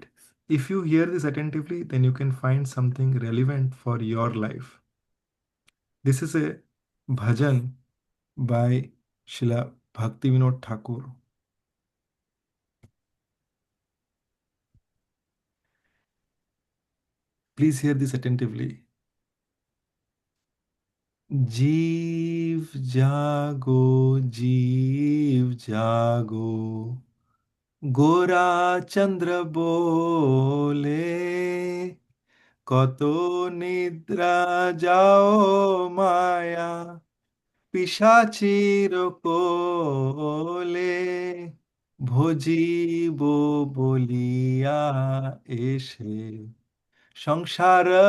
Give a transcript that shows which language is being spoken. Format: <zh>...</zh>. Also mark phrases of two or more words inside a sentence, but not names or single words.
<en>If you hear this attentively, then you can find something relevant for your life. This is a bhajan by Srila Bhaktivinoda Thakur. Please hear this attentively.</en> <bn>জীব জাগো জীব জাগো গোরা চন্দ্র বলে কত নিদ্রা যাও মায়া পিশাচির কোলে ভজিব বলিয়া এসে সংসার</bn>